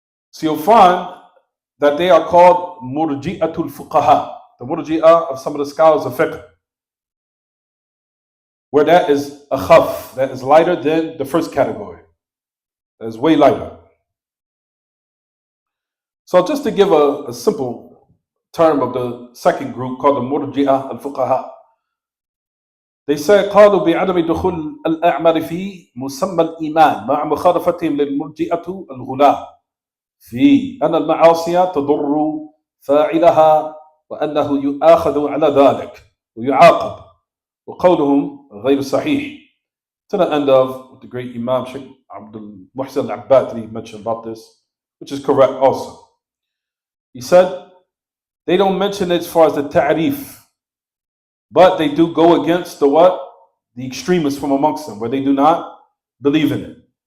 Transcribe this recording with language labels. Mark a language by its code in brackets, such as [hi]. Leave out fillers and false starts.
[en] So you'll find that they are called murji'atul fuqaha, the murji'ah of some of the scholars of fiqh, where that is a khaf, that is lighter than the first category. That is way lighter. So just to give a simple term of the second group called the murji'ah al-fuqaha, they say [ar] قالوا بعدم دخول الأعمال في مسمى الإيمان مع مخالفتهم للمرجئة الغلاة في أن المعاصي تضر فاعلها وأنه يؤاخذ على ذلك ويعاقب وقولهم غير صحيح. [en] To the end of the great Imam Sheikh Abdul Muhsin al-Abbad mentioned about this, which is correct also. He said they don't mention it as far as the ta'rif, but they do go against the what? The extremists from amongst them, where they do not believe in it.